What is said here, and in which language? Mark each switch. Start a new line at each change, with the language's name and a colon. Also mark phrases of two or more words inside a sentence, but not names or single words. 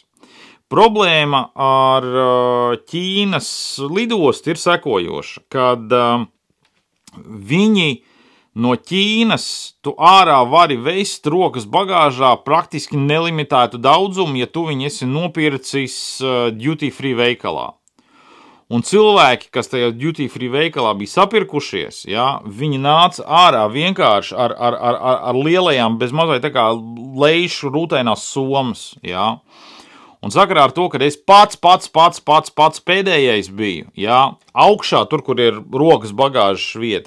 Latvian: Problēma ar Ķīnas lidostu ir sekojoša, kad viņi no Ķīnas tu ārā vari vest rokas bagāžā praktiski nelimitētu daudzumu, ja tu viņu esi nopircis
English: duty free
Latvian: veikalā. Un cilvēki, kas tajā
English: duty free
Latvian: veikalā bija sapirkušies, viņi nāca ārā vienkārši ar lielajām, bez mazliet tā kā leišu rūtainās somas, Un sakarā ar to, ka es pats pēdējais biju, augšā tur, kur ir rokas bagāžas vieta.